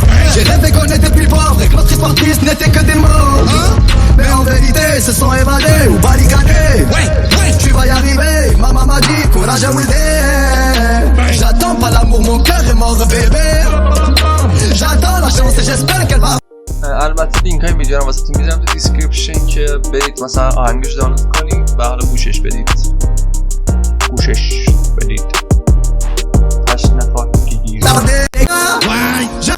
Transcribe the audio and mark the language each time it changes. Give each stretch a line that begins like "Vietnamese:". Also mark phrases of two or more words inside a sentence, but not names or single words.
French: J'ai rêvé qu'on était plus pauvres et que notre histoire triste n'était que des mots. Mais en vérité, se sont évadés ou barricadés. Tu vas y arriver, ma maman m'a dit courage à Wilder. J'attends pas l'amour, mon cœur est mort bébé. J'attends la chance et j'espère qu'elle va.
Persian: البته لینک های ویدیو رو واسهتون میذارم تو دیسکریپشن که برید مثلا آهنگش دانلود کنید و حالا گوشش بدید تشنفات گیر